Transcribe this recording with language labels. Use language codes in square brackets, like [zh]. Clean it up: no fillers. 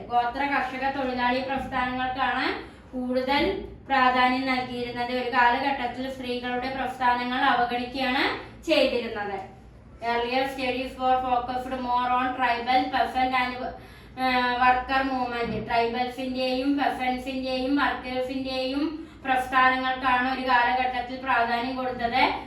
[ml] ഗോത്ര കർഷക തൊഴിലാളി പ്രസ്ഥാനങ്ങൾക്കാണ് കൂടുതൽ പ്രാധാന്യം നൽകിയിരുന്നത്. ഒരു കാലഘട്ടത്തിൽ സ്ത്രീകളുടെ പ്രസ്ഥാനങ്ങൾ അവഗണിക്കുകയാണ് ചെയ്തിരുന്നത്. [en] earlier studies were focused more on tribal, peasant and worker movement. [ml] ട്രൈബൽസിന്റെയും പെസൻസിന്റെയും വർക്കേഴ്സിന്റെയും പ്രസ്ഥാനങ്ങൾക്കാണ് ഒരു കാലഘട്ടത്തിൽ പ്രാധാന്യം കൊടുത്തത്.